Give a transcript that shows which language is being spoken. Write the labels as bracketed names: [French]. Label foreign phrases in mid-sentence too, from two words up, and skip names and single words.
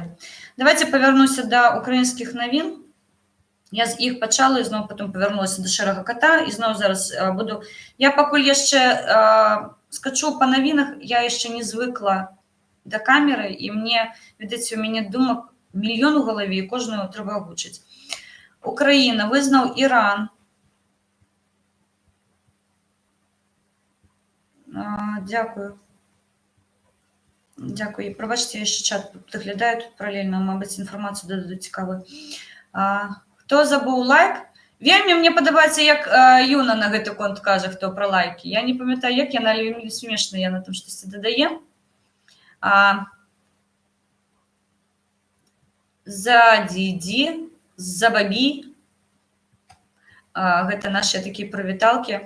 [Belarusian] Давайте павярнуся да украінскіх навін. Я з іх пачала і зноў потом павярнулася да шэрага кота і зноў зараз буду... Я пакуль яшчэ скачу па навінах, я яшчэ не звыкла да камеры, і мне, відаць, у мяне думак мільён у галаве, і кожную трэба агучыць. [Ukrainian] Украіна визнаў Іран. Дякую. Дякую. Пробачте, я ще чат доглядаю тут паралельно, мабуть, інформацію додадуть цікаву. Хто забув лайк? [Belarusian] Вельмі мне падабаецца, як Юна на гэты конт кажа, хто про лайки. Я не памятаю, як яна, але смешна, яна там штосьці дадае. А, Задиди, Забаби, гэта наши такія прывіталкі.